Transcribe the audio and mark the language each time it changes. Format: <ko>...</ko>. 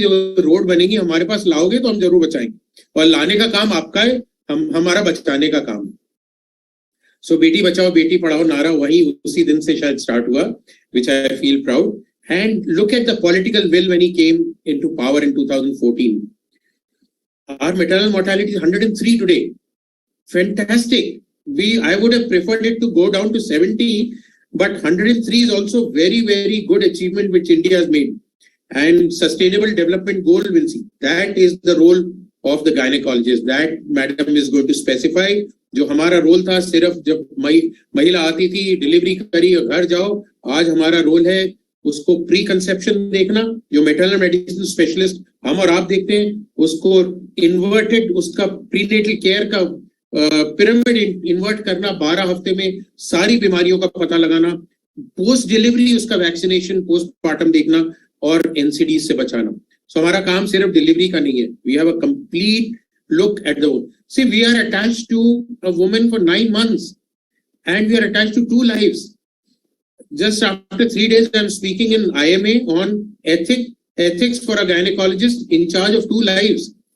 <hi>जो रोड बनेगी हमारे पास लाओगे तो हम जरूर बचाएंगे, और लाने का काम आपका है, हमारा बचाने का काम. सो बेटी बचाओ बेटी पढ़ाओ नारा वही उसी दिन से शायद स्टार्ट हुआ,</hi> <en>which I feel proud. And look at the political will when he came into power in 2014. Our maternal mortality is 103 today. Fantastic. I would have preferred it to go down to 70, but 103 is also very, very good achievement which India has made. And sustainable development goal will see. That is the role of the gynecologist. That madam is going to specify.</en> <hi>जो हमारा role था सिर्फ जब महिला आती थी delivery करी और घर जाओ, आज हमारा रोल है उसको प्री कंसेप्शन देखना. जो मैटरनल मेडिसिन स्पेशलिस्ट हम और आप देखते हैं उसको इन्वर्टेड, उसका प्रीनेटल केयर का पिरामिड इन्वर्ट करना, 12 हफ्ते में सारी बीमारियों का पता लगाना, पोस्ट डिलीवरी उसका वैक्सीनेशन पोस्टमार्टम देखना और एनसीडी से बचाना. सो हमारा काम सिर्फ डिलीवरी का नहीं है.</hi> <en>We have a complete look at the, see, we are attached to a woman for 9 months and we are attached to 2 lives. Just after 3 days I am speaking in IMA on ethics for a gynecologist in charge of 2 lives.</en>